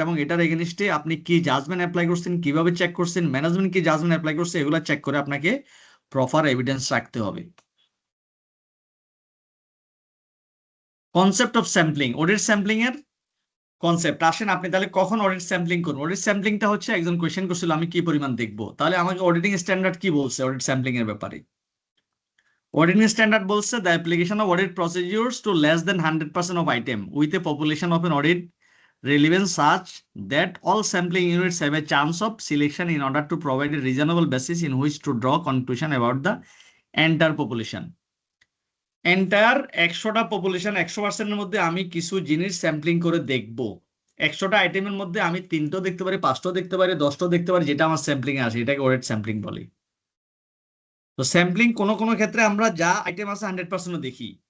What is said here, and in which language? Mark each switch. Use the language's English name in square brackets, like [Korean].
[Bangla] এবং এটার এগেনস্টে আপনি কি জাজমেন্ট অ্যাপ্লাই করছেন, কিভাবে চেক করছেন, ম্যানেজমেন্ট কি জাজমেন্ট অ্যাপ্লাই করছে, এগুলো চেক করে আপনাকে প্রপার এভিডেন্স রাখতে হবে। Concept of sampling, audit sampling এর কনসেপ্ট আসেন। আপনি তাহলে কখন অডিট স্যাম্পলিং করুন? অডিট স্যাম্পলিংটা হচ্ছে একজন কোয়েশ্চেন করছিল আমি কি পরিমাণ দেখবো, তাহলে আমাকে অডিটিং স্ট্যান্ডার্ড কি বলছে অডিট স্যাম্পলিং এর ব্যাপারে? [English] Auditing standard [Bangla] বলছে [English] the application of audit procedures to less than 100% of item with a population of an audit relevance such that all sampling units have a chance of selection in order to provide a reasonable basis in which to draw conclusion about the entire population. [Bangla] Entire 100টা population 100%-এর মধ্যে আমি কিছু জিনিস sampling করে দেখব। 100টা আইটেমের মধ্যে আমি 3টাও দেখতে পারি, 5টাও দেখতে পারি, 10টাও দেখতে পারি, যেটা আমার স্যাম্পলিং এ আসে এটাকে অডিট স্যাম্পলিং বলে। তো স্যাম্পলিং কোন কোন ক্ষেত্রে আমরা যা আইটেম আছে 100% দেখি।